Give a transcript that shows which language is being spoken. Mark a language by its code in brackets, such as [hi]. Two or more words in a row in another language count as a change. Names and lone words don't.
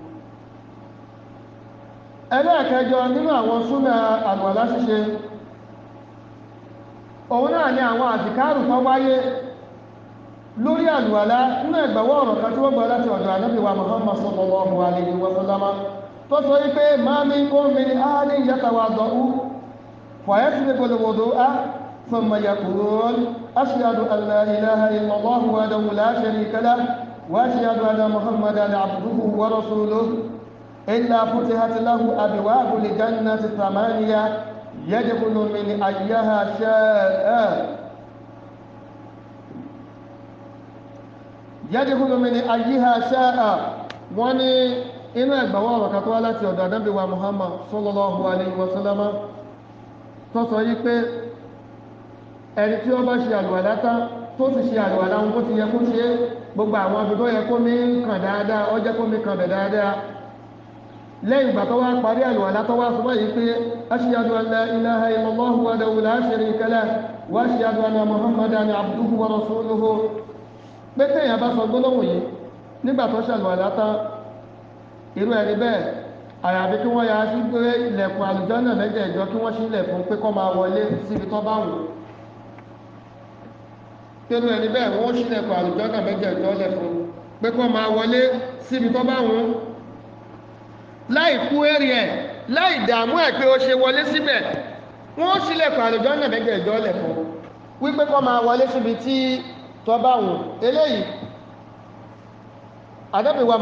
[yo] ẹlẹ́ẹ̀kẹjọ nínú àwọn súnà àlùwàlá ṣíṣe òun náà ni àwọn àzìkárù tó wáyé lórí àlùwàlá nínú ẹgbẹ̀wọ́ ọ̀rọ̀ kan tí wọ́n gbọ́ láti ọ̀dọ̀ ànábì wa Muhammad [ar] صلى الله عليه وسلم [yo] tó sọ wípé [ar] ما منكم من أحد يتوضأ فيسبغ الوضوء ثم يقول أشهد أن لا إله إلا الله وحده لا شريك له وأشهد أن محمدا عبده ورسوله إلا فتحت له أبواب الجنة الثمانية يدخل من أيها شاء يدخل من أيها شاء [yo] wọ́n ní inú ẹgbàwọ́ ọ̀rọ̀ kan tó wá láti ọ̀dọ̀ Ànábì wa Muhammad [ar] صلى الله عليه وسلم [yo] tó sọ yí pé ẹni tí ó bá ṣe àlùwàlá tán tó sì ṣe àlùwàlá ohun tó ti yẹ kó ṣe gbogbo àwọn ibi tó yẹ kó mi kàn dáadáa ó jẹ́ kó mi kàn bẹ̀ dáadáa lẹ́yìn ìgbà tó wá parí àlùwàlá tó wá sọ báyìí pé [ar] أشهد أن لا إله إلا الله وحده لا شريك له وأشهد أن محمدا عبده ورسوله [yo] pé téèyàn bá sọ gbólóhùn yìí nígbà tó ṣàlùwàlá tán irú ẹni bẹ́ẹ̀ àyàfi kí wọ́n ya sí pé ilẹ̀kùn àlùjánnà mẹ́jẹ̀ẹ̀jọ kí wọ́n ṣílẹ̀ fún pé kó máa wọlé síbi tó bá wù irú ẹni bẹ́ẹ̀ wọ́n ṣílẹ̀kùn àlùjánnà mẹ́jẹ̀ẹ̀jọ lẹ̀ fún pé kó máa wọlé síbi tó bá wù láì kú èrè ẹ̀ láì dààmú ẹ̀ pé ó ṣe wọlé síbẹ̀ wọ́n ṣílẹ̀kùn àlùjánnà mẹ́jẹ̀ẹ̀jọ lẹ̀ fún wípé kó máa wọlé síbi tí tó bá wù eléyìí Ànábì wa